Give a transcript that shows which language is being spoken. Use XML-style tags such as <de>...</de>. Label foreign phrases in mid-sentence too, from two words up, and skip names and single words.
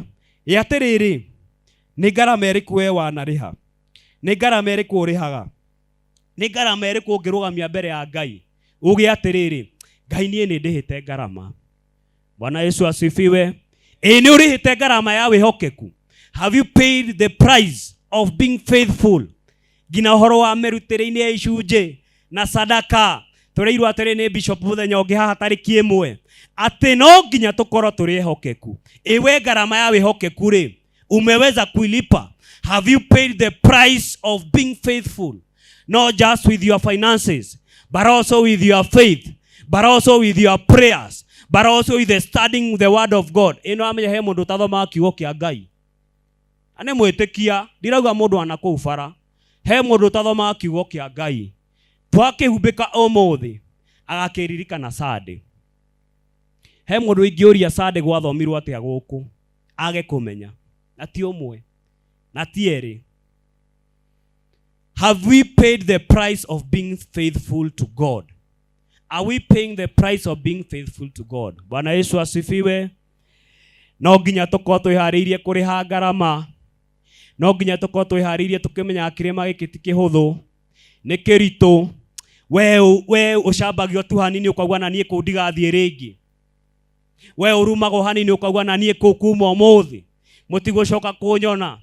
<ki>Atĩrĩrĩ, nĩ ngarama ĩrĩkũ we wanarĩha? Nĩ ngarama ĩrĩkũ ũrĩhaga? Nĩ ngarama ĩrĩkũ ũngĩrũgamia mbere ya Ngai uge atĩrĩrĩ, Ngai niĩ nĩ ndĩhĩte ngarama?</ki> <sw>Bwana Yesu asifiwe.</sw> <ki>Nĩ ũrĩhĩte ngarama ya wĩhokeku?</ki> <en>Have you paid the price of being faithful?</en> <ki>Ngina ũhoro wa mĩrutĩre-inĩ ya icunjĩ na sadaka tũrĩirwo atĩrĩ nĩ bishop mũthenya ũngĩ haha tarĩki 1 atĩ no nginya tũkorwo tũrĩ ehokeku. Ewe ngarama ya wĩhokeku rĩ,</ki> <sw>umeweza kuilipa?</sw> <en>Have you paid the price of being faithful? Not just with your finances, but also with your faith, but also with your prayers, but also with the studying the word of God.</en> <ki>Ino amenya he mũndũ tathoma kiugo kĩa Ngai. Ane mwĩtĩkia, ndirauga mũndũ anakũu bara. He mũndũ tathoma kiugo kĩa Ngai. Twakĩhumbĩka ũmũthĩ agakĩririkana Sunday. He mũndũ ingĩũria Sunday gwathomirwo atĩa gũkũ age kũmenya. Na ti ũmwe, na ti erĩ.</ki> <en>Have we paid the price of being faithful to God? Are we paying the price of being faithful to God?</en> <sw>Bwana Yesu asifiwe.</sw> <ki>No nginya tũkorwo twĩharĩirie kũrĩha ngarama. No nginya tũkorwo twĩharĩirie tũkĩmenya kĩrĩma gĩkĩ ti kĩhũthũ, nĩ kĩritũ. We ũcambagio tu hanini ũkaigua na niĩ kũu ndigathiĩ rĩngĩ. We ũrumagwo hanini ũkaigua na niĩ kũu kuma ũmũthĩ mũtigũcoka kũnyona.</ki>